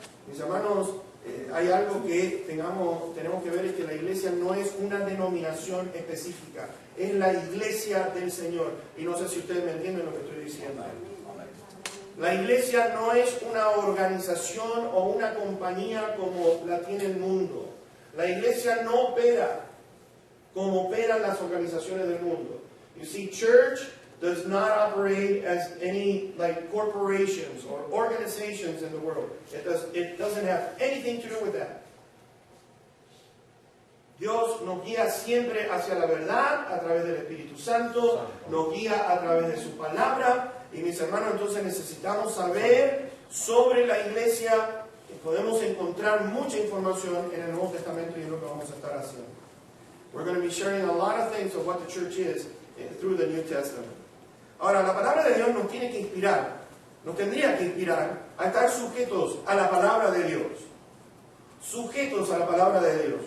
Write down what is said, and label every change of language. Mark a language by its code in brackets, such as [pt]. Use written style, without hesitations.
[es] Mis hermanos, hay algo que tenemos que ver, es que la iglesia no es una denominación específica, es la iglesia del Señor. Y no sé si ustedes me entienden lo que estoy diciendo. La iglesia no es una organización o una compañía como la tiene el mundo. La iglesia no opera como operan las organizaciones del mundo. [en] You see, church does not operate as any like corporations or organizations in the world. It doesn't have anything to do with that. [es] Dios nos guía siempre hacia la verdad a través del Espíritu Santo, nos guía a través de su palabra. Y mis hermanos, entonces necesitamos saber sobre la iglesia. Podemos encontrar mucha información en el Nuevo Testamento y es lo que vamos a estar haciendo. [en] We're going to be sharing a lot of things of what the church is through the New Testament. [es] Ahora, la palabra de Dios nos tiene que inspirar, nos tendría que inspirar a estar sujetos a la palabra de Dios. Sujetos a la palabra de Dios.